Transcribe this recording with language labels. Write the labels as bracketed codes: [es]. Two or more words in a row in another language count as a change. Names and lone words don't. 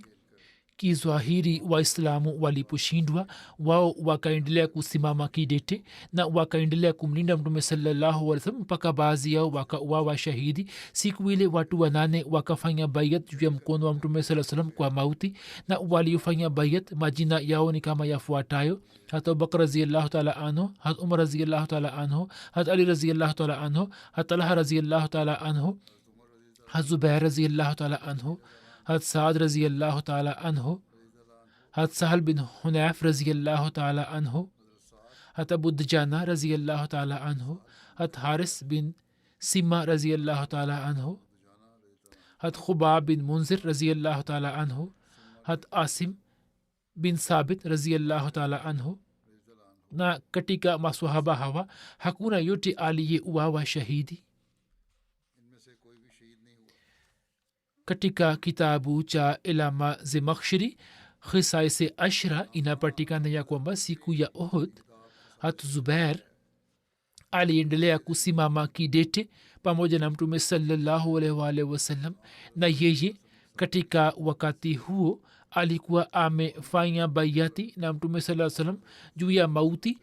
[sw] Kizwahiri waislamu waliposhindwa, wao wakaendelea kusimama kidete na wakaendelea kumlinda mtume [ar] صلى الله عليه وسلم [sw] mpaka baadhi yao wakauawa shahidi. Siku ile watu 8 wakafanya bayat juu ya mkono wa mtume [ar] صلى الله عليه وسلم [sw] kwa mauti, na waliofanya bayat majina yao ni kama yafuatayo: hat Abubakar [ar] رضي الله تعالى عنه, [sw] hat Umar [ar] رضي الله تعالى عنه, [sw] hat Ali [ar] رضي الله تعالى [sw] anhu, hat Talha [ar] رضي الله تعالى عنه, [sw] hat Zubair [ar] رضي الله تعالى عنه, [sw] hat Saad [ar] رضي الله تعالى عنه, [sw] hat Sahal bin Hunayf [ar] رضي الله تعالى عنه, [sw] hat Abu Dujana [ar] رضي الله تعالى عنه, [sw] hat Haris bin Sima [ar] رضي الله تعالى عنه, [sw] hat Khubab bin Munzir [ar] رضي الله تعالى عنه, [sw] hat Asim bin Sabit [ar] رضي الله تعالى عنه. [sw] Na katika maswahaba hawa hakuna yote aliyeuawa shahidi. Katika kitabu cha Ilama Zemakhshari Khisaise Ashra inapatikana ya kwamba siku ya Uhud hat Zubair aliendelea kusimama kidete pamoja na mtume [ar] صلى الله عليه وسلم, [sw] na yeye katika wakati huo alikuwa amefanya bayati na mtume [ar] صلى الله عليه وسلم [sw] juu ya mauti.